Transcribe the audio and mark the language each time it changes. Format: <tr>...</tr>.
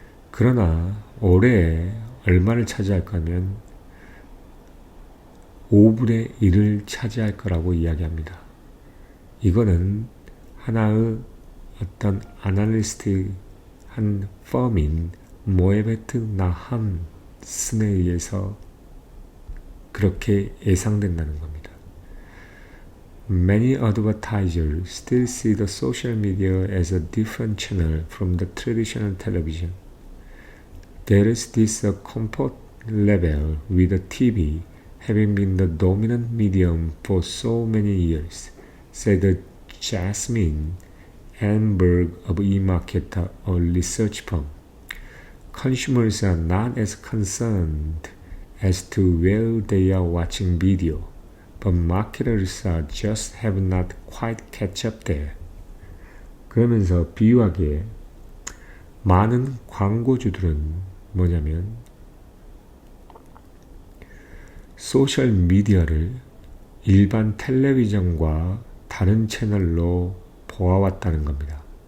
<ko>그러나 올해 얼마를 차지할까 하면 5분의 1을 차지할 거라고 이야기합니다. 이거는 하나의 어떤 아날리스트 한 펌인 모에베트 나함슨에 의해서 그렇게 예상된다는 겁니다.</ko> <en>Many advertisers still see the social media as a different channel from the traditional television. There is this comfort level with the TV having been the dominant medium for so many years, said Jasmine Amberg of eMarketer, a research firm. Consumers are not as concerned as to where they are watching video, but marketers are just have not quite catch up there.</en> <ko>그러면서 비유하기에 많은 광고주들은 뭐냐면 소셜 미디어를 일반 텔레비전과 다른 채널로 보아왔다는 겁니다.</ko>